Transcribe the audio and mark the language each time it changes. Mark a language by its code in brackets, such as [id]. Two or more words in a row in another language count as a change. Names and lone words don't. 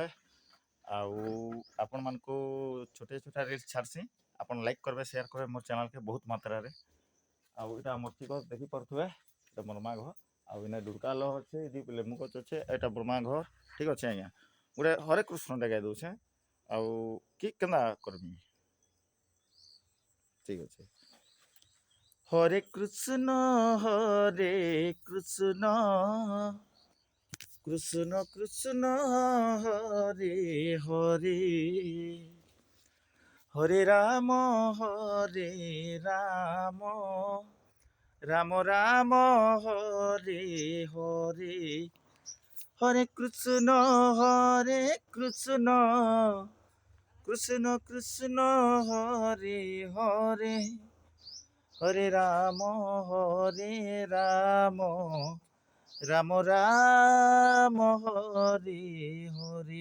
[spv] ଆଉ ଆପଣମାନଙ୍କୁ ଛୋଟିଆ ଛୋଟିଆ ରିଲ୍ସ ଛାଡ଼ସି, ଆପଣ ଲାଇକ୍ କରିବେ, ସେୟାର କରିବେ ମୋର୍ ଚ୍ୟାନେଲ୍କେ ବହୁତ ମାତ୍ରାରେ। ଆଉ ଇଟା ମୂର୍ତ୍ତି ଗଛ ଦେଖିପାରୁଥିବେ, ଏଟା ବଡ଼ମା ଘର। ଆଉ ଇନେ ଦୁର୍ଗା ଲ ଅଛେ, ଏଠି ଲେମ୍ବୁ ଗଛ ଅଛେ, ଏଟା ବଡ଼ମା ଘର। ଠିକ୍ ଅଛେ ଆଜ୍ଞା। ଗୋଟେ ହରେ କୃଷ୍ଣଟେ ଗାଇ ଦଉଛେ। ଆଉ କି କେନ୍ତା କରମି? ଠିକ୍ ଅଛେ। [sa] হরে কৃষ্ণ কৃষ্ণ কৃষ্ণ হরে হরে হরে রাম রাম রাম রাম হরে হরে হরে কৃষ্ণ কৃষ্ণ কৃষ্ণ কৃষ্ণ হরে হরে হরে রাম রাম রাম হরে হরে।